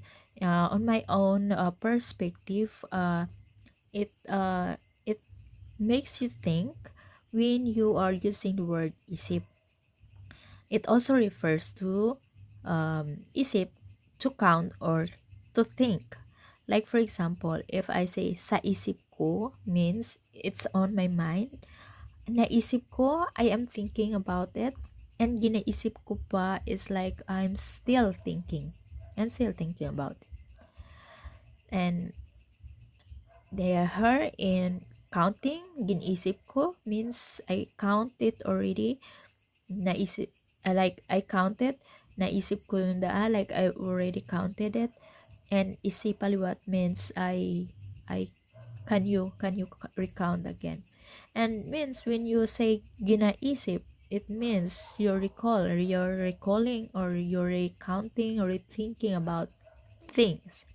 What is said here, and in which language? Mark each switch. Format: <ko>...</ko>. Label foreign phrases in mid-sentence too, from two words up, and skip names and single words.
<en>On my own perspective, it makes you think when you are using the word isip. It also refers to isip, to count or to think. Like for example, if I say</en> <hil>sa isip ko</hil> <en>means it's on my mind.</en> <hil>Naisip ko,</hil> <en>I am thinking about it. And</en> <hil>ginaisip ko pa</hil> <en>is like I'm still thinking. I'm still thinking about it. And they are her in counting.</en> <hil>Ginisip ko</hil> <en>means I count it already. Naisip, like I counted.</en> <hil>Naisip ko yung</hil> <en>like I already counted it. And isipaliwat means I can you recount again. And means when you say ginaisip, it means you recall, or you're recalling, or you're recounting or thinking about things.</en>